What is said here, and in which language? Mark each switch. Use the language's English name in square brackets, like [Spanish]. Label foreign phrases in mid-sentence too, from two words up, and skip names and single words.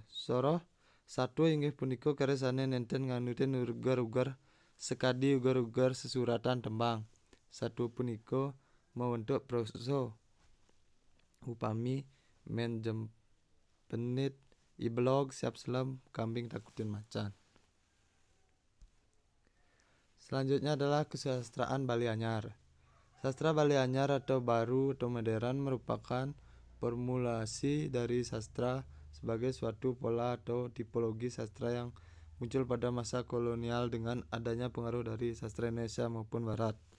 [Balinese] Soroh satwa inggih punika karesane nenten nganutin ugar-ugar sekadi ugar-ugar sesuratan tembang. Satwa punika mawentuk prosa upami men jempenit, iblog, siap selam, kambing takutin macan. [Indonesian] Selanjutnya adalah kesusastraan Bali Anyar. Sastra Bali Anyar atau baru atau modern merupakan formulasi dari sastra sebagai suatu pola atau tipologi sastra yang muncul pada masa kolonial dengan adanya pengaruh dari sastra Indonesia maupun Barat.